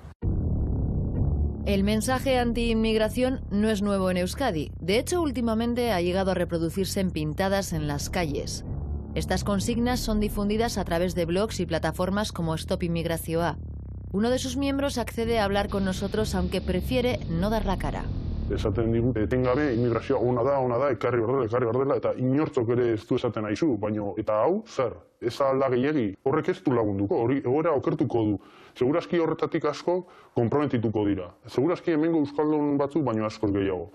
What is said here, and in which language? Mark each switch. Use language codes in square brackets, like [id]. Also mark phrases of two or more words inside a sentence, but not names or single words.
[es] El mensaje anti-inmigración no es nuevo en Euskadi. De hecho, últimamente ha llegado a reproducirse en pintadas en las calles. Estas consignas son difundidas a través de blogs y plataformas como Stop Inmigrazioa. Uno de sus miembros accede a hablar con nosotros, aunque prefiere no dar la cara. [eu] Esaten digu, etengabe immigrazioa ona da, ekarri berdela, eta inortzok ere ez du esaten aizu, baina eta hau, zer, ez alda gehiegi, horrek ez du lagunduko, hori egoera okertuko du. Segurazki horretatik asko konprometituko dira. Segurazki hemengo euskaldun batzuk baino askoz gehiago.